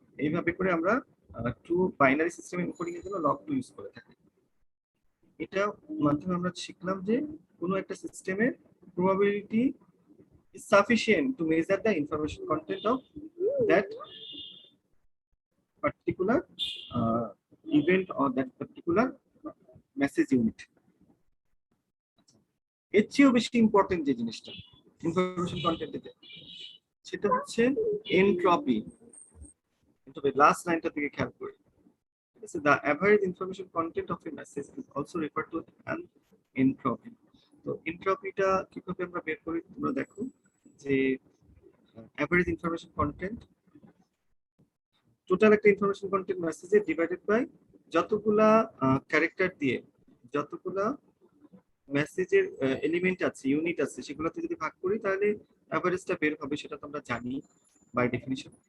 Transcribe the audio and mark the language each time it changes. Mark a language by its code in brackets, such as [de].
[bn] এইভাবে করে আমরা টু বাইনারি সিস্টেম এনকোডিং এর জন্য লগ 2 ইউজ করে থাকি। এটা মাধ্যমে আমরা শিখলাম যে কোনো একটা সিস্টেমের probability [en] is sufficient to measure the information content of that particular event or that particular message unit. [bn] এর চেয়েও বেশি ইম্পর্টেন্ট যে জিনিসটা ইনফরমেশন কন্টেন্টে, সেটা হচ্ছে এনট্রপি। লাস্ট লাইনটা থেকে খেয়াল করি, [en] the average information content of a message is also referred to as entropy. [bn] তো এনট্রপিটা কিভাবে আমরা বের করি তোমরা দেখো যে [en] average information content, [bn] টোটাল একটা ইনফরমেশন কন্টেন্ট মেসেজে ডিভাইডেড বাই যতগুলা ক্যারেক্টার দিয়ে যতগুলা মেসেজের এলিমেন্ট আছে, ইউনিট আছে, সেগুলোতে যদি ভাগ করি তাহলে অ্যাভারেজটা বের হবে, সেটা তো আমরা জানি বাই ডেফিনিশন।